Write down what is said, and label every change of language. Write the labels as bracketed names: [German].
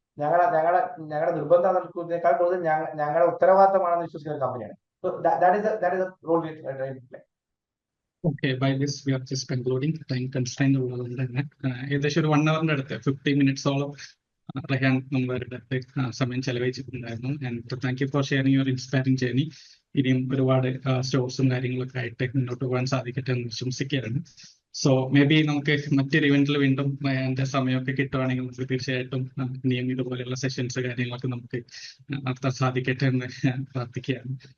[Malayalam] ഞങ്ങളുടെ നിർബന്ധം നൽകുന്നതിനേക്കാൾ കൂടുതൽ ഞങ്ങളുടെ ഉത്തരവാദിത്തമാണെന്ന് വിശ്വസിക്കുന്ന ഒരു കമ്പനിയാണ്. [English] So that is the role we try to play. Okay, by this we are just concluding. [Malayalam] Time constraint ഉള്ളതുകൊണ്ട് തന്നെ ഏകദേശം ഒരു 1 hour അടുത്ത് 50 minutes-ഓളം റൈഹാൻ നമ്മളുടെ അടുത്ത് സമയം ചെലവഴിച്ചിട്ടുണ്ടായിരുന്നു. [English] And thank you for sharing your inspiring journey. [Malayalam] ഇനിയും ഒരുപാട് സ്റ്റോർസും കാര്യങ്ങളൊക്കെ ആയിട്ട് മുന്നോട്ട് പോകാൻ സാധിക്കട്ടെ എന്ന് വിശ്വസിക്കുകയാണ്. സോ മേ ബി നമുക്ക് മറ്റൊരു ഇവന്റിൽ വീണ്ടും എൻ്റെ സമയമൊക്കെ കിട്ടുവാണെങ്കിൽ നമുക്ക് തീർച്ചയായിട്ടും ഇനിയും ഇതുപോലെയുള്ള സെഷൻസ് കാര്യങ്ങളൊക്കെ നമുക്ക് നടത്താൻ സാധിക്കട്ടെ എന്ന് പ്രാർത്ഥിക്കുകയാണ്.